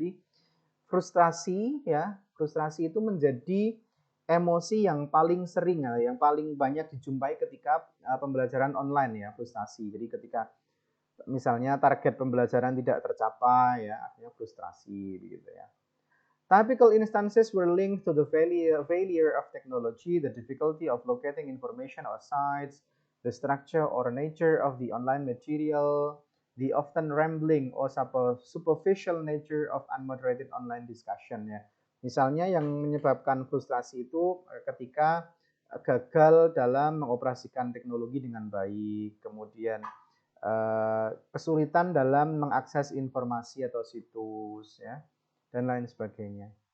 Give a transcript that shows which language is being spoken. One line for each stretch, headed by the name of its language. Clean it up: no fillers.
Indonesian: Jadi frustrasi itu menjadi emosi yang paling sering ya, yang paling banyak dijumpai ketika pembelajaran online ya, frustasi. Jadi ketika misalnya target pembelajaran tidak tercapai ya, artinya frustrasi begitu ya.
English: Typical instances were linked to the failure of technology, the difficulty of locating information or sites, the structure or nature of the online material, the often rambling or superficial nature of unmoderated online discussion ya.
Indonesian: Misalnya yang menyebabkan frustrasi itu ketika gagal dalam mengoperasikan teknologi dengan baik, kemudian kesulitan dalam mengakses informasi atau situs ya, dan lain sebagainya.